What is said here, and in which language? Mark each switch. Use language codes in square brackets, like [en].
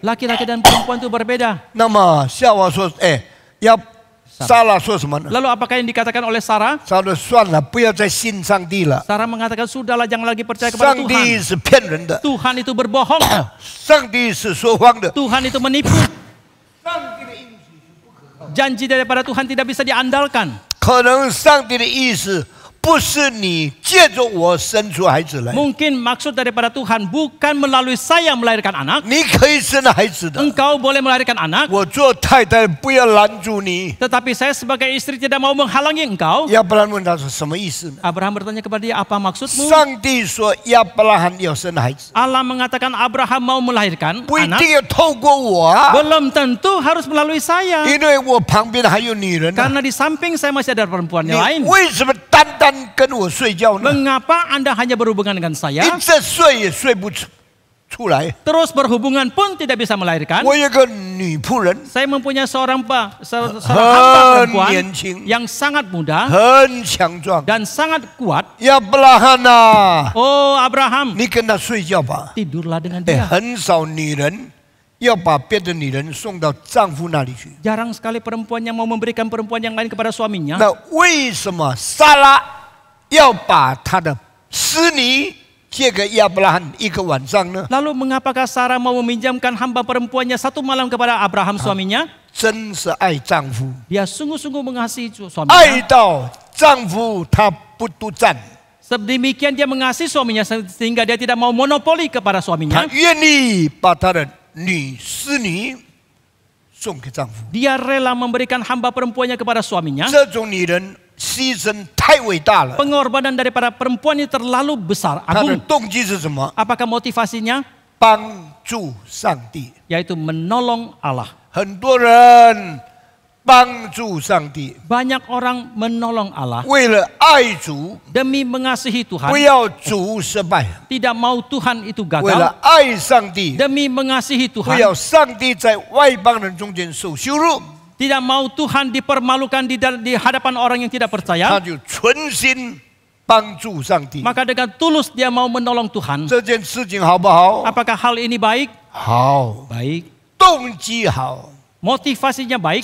[id] Laki-laki dan perempuan itu berbeda. [zh] 那么夏娃说：“哎，要莎拉说什么呢？ [id] Lalu apakah yang dikatakan oleh Sarah? [zh] 莎拉说算了，不要再信上帝了， [id] Sarah mengatakan sudahlah, jangan lagi percaya kepada [zh] 上帝 [id] Tuhan. [zh] 是骗人的， [id] Tuhan itu berbohong. [zh] 上帝是说谎的。 [id] Tuhan itu menipu. Janji daripada Tuhan tidak bisa diandalkan. [zh] 可能上帝的意思不是你借着我生出孩子来， [id] Mungkin maksud daripada Tuhan bukan melalui saya melahirkan anak. [zh] 你可以生孩子的。 [id] Engkau boleh melahirkan anak. [zh] 我做太太不要拦住你。 [id] Tetapi saya sebagai istri tidak mau menghalangi engkau. [zh] 亚伯兰问他说什么意思呢？ [id] Abraham bertanya kepada dia, apa maksudmu? [zh] 上帝说亚伯拉罕要生孩子， [id] Allah mengatakan Abraham mau melahirkan [zh] 不一 [id] anak. [zh] 定要透过我啊， [id] Belum tentu harus melalui saya. [zh] 因为我旁边还有女人啊。 [id] Karena di samping saya masih ada perempuan [zh] 你 [id] yang lain. [zh] 为什么单单跟我睡觉呢？ [id] Mengapa Anda hanya berhubungan dengan saya? [zh] 一直睡也睡不出来。 [id] Terus berhubungan pun tidak bisa melahirkan. [zh] 我有个女仆人， [id] Saya mempunyai seorang hamba perempuan [zh] 年轻， [id] yang sangat muda [zh] 很强壮。 [id] dan sangat kuat. [zh] 亚伯拉罕呐， [id] Oh Abraham, [zh] 你跟他睡觉吧。 [id] tidurlah dengan [zh] 哎， [id] dia. [zh] 很少女人要把别的女人送到丈夫那里去。 [id] Jarang sekali perempuan yang mau memberikan perempuan yang lain kepada suaminya. [zh] 那为什么撒拉要把她的使女借给亚伯拉罕一个晚上呢？ [id] Lalu mengapakah Sarah mau meminjamkan hamba perempuannya satu malam kepada Abraham suaminya? [zh] 真是爱丈夫， [id] Dia sungguh-sungguh mengasihi [zh] 爱 [id] suaminya. [zh] 到丈夫他不独占， [id] Sedemikian dia mengasihi suaminya sehingga dia tidak mau monopoli kepada [zh] 他 [id] suaminya. [zh] 愿意把他的使女送给丈夫。 [id] Dia rela memberikan hamba perempuannya kepada suaminya. [zh] 这种女人牺牲太伟大了。 [id] Pengorbanan daripada perempuan ini terlalu besar, [zh] 她的 [id] agung. [zh] 动机是什么？ [id] Apakah motivasinya? [zh] 帮助上帝。 [id] Yaitu menolong Allah. [zh] 很多人帮助上帝， [id] Banyak orang menolong Allah [zh] 为了爱主， [id] demi mengasihi [zh] 不 [id] Tuhan. [zh] 要主失败； [id] Tidak mau Tuhan itu [zh] 为了 [id] gagal [zh] 爱上帝， [id] demi mengasihi [zh] 不 [id] Tuhan. [zh] 要上帝在外邦人中间受羞辱， [id] Tidak mau Tuhan dipermalukan di hadapan orang yang tidak [zh] 他 [id] percaya. [zh] 就存心帮助上帝。 [id] Maka dengan tulus dia mau menolong Tuhan. [zh] 这件事情好不好？ [id] Apakah hal ini baik? [zh] 好， [id] Baik. [zh] 动机好。 [id] Motivasinya baik.